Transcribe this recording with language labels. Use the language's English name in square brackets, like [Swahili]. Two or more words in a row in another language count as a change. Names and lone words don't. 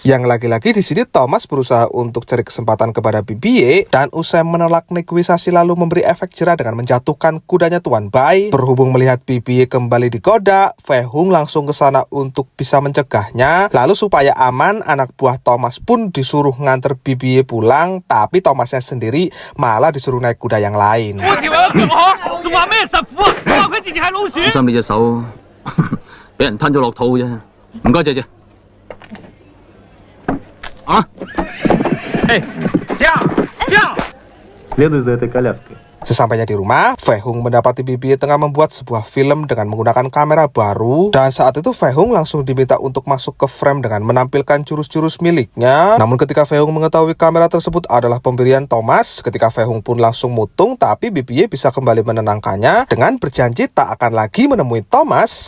[Indonesian] Yang lagi-lagi di sini Thomas berusaha untuk cari kesempatan kepada Bibi, dan usai menolak negosiasi lalu memberi efek jerah dengan menjatuhkan kudanya Tuan Bai. Berhubung melihat Bibi kembali digoda, Fei Hung langsung ke sana untuk bisa mencegahnya. Lalu supaya aman, anak buah Thomas pun disuruh nganter Bibi pulang, tapi Thomasnya sendiri malah disuruh naik kuda yang lain. [Cantonese] 仲話咩實苦啊？話佢自己係老鼠。小心你隻手，俾人吞咗落肚啫。唔該，姐姐。啊！ [Russian] 哎，驾 ！Следуй за этой коляской. [Indonesian] Sesampainya di rumah, Fei Hung mendapati Bibi tengah membuat sebuah film dengan menggunakan kamera baru, dan saat itu Fei Hung langsung diminta untuk masuk ke frame dengan menampilkan jurus-jurus miliknya. Namun ketika Fei Hung mengetahui kamera tersebut adalah pemberian Thomas, ketika Fei Hung pun langsung mutung, tapi Bibi bisa kembali menenangkannya dengan berjanji tak akan lagi menemui Thomas.